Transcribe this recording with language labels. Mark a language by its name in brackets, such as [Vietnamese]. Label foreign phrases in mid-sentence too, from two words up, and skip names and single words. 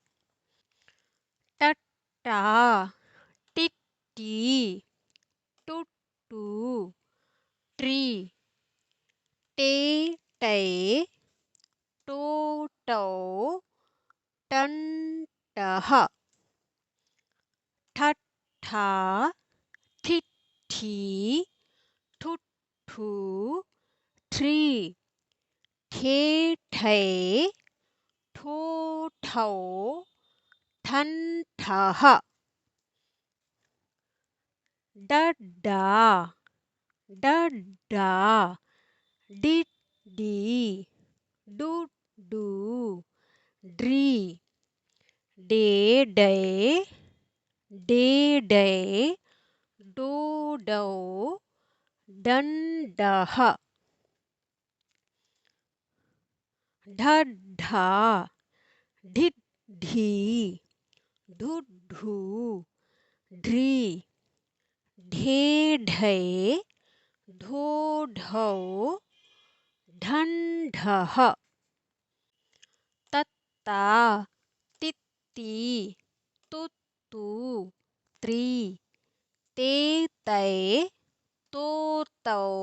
[Hindi] टट्टा टिट्टी टुट्टू ट्री टे टै टो टौ टन टह ठट्ठा ठिठ्ठी ठुठ्ठू ट्री ठे ठै ठो ठौ ठन ठह डड्डा डड्डा डिड्डी डुड्डू ड्री डे डै डे डै डो डौ डन डह ढड्ढा ढिढ्ढी ढुढु ढ्री ढे ढै ढो ढौ ढन ढह तत्ता तित्ती तुत्तू त्री ते तै तो तौ